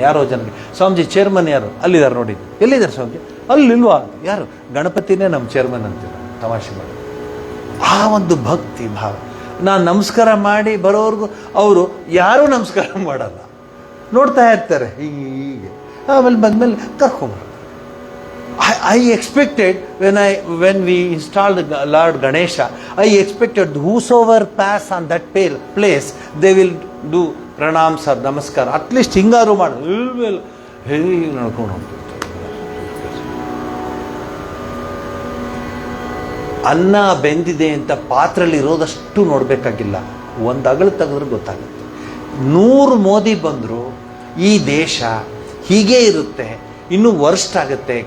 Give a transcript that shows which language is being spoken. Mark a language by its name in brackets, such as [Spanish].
[Kannada] ಯಾರೋ ಜನಕ್ಕೆ, ಸ್ವಾಮೀಜಿ ಚೇರ್ಮನ್ ಯಾರು? ಅಲ್ಲಿದ್ದಾರೆ ನೋಡಿ. ಎಲ್ಲಿದ್ದಾರೆ ಸ್ವಾಮೀಜಿ? ಅಲ್ಲಿಲ್ವಾ? ಯಾರು? ಗಣಪತಿನೇ ನಮ್ಮ ಚೇರ್ಮನ್ ಅಂತೀವಿ, ತಮಾಷೆ ಮಾಡಿ. ಆ ಒಂದು ಭಕ್ತಿ ಭಾವ. ನಾನು ನಮಸ್ಕಾರ ಮಾಡಿ ಬರೋವ್ರಿಗೂ ಅವರು ಯಾರೂ ನಮಸ್ಕಾರ ಮಾಡಲ್ಲ, ನೋಡ್ತಾ ಇರ್ತಾರೆ ಹೀಗೆ. ಆಮೇಲೆ ಬಂದಮೇಲೆ ಕರ್ಕೊಂಬರೋದು. [English] I expected when we installed Lord Ganesha, I expected whosoever pass on that place, they will do pranam sir, namaskar. At least [Kannada] ಹಿಂಗಾರು ಮಾಡು. ಹೇಗೆ ನಡ್ಕೊಂಡು ಹೋಗ್ತಿರ್ತಾರೆ. ಅನ್ನ ಬೆಂದಿದೆ ಅಂತ ಪಾತ್ರೆಯಲ್ಲಿ ಇರೋದಷ್ಟು ನೋಡಬೇಕಾಗಿಲ್ಲ, ಒಂದು ಅಗಳು ತೆಗೆದ್ರೆ ಗೊತ್ತಾಗುತ್ತೆ. 100 ಮೋದಿ ಬಂದರು, ಈ ದೇಶ ಹೀಗೆ ಇರುತ್ತೆ, ಇನ್ನೂ ವರ್ಸ್ಟ್ ಆಗುತ್ತೆ.